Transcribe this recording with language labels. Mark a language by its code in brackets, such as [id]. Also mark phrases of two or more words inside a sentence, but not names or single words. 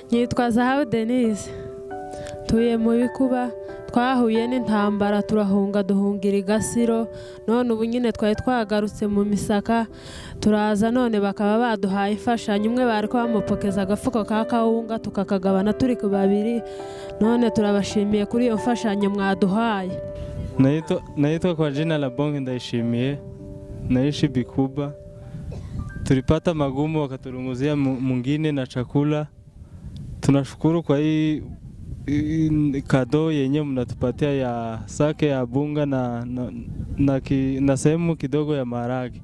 [rw] Nyitwa Zahabu Denise tuye mu Bikuba twahuye n'intambara turahunga duhungira igasiro none ubu nyine twari twagarutse mu misaka turaza none bakaba baduhaye imfashanyo umwe bari ko bamupokeza agafuko ka kawunga tukakagabana turi ku babiri none turabashimiye kuri iyo mfashanyo mwaduhaye. [sw] Naitwa kwa jina la Bonge Ndaishimie, naishi Bikuba. Tulipata magumu wakaturunguzia mwingine na chakula. Tunashukuru kwa hii kado yenye mnatupatia ya sake ya bunga na sehemu kidogo ya maharage.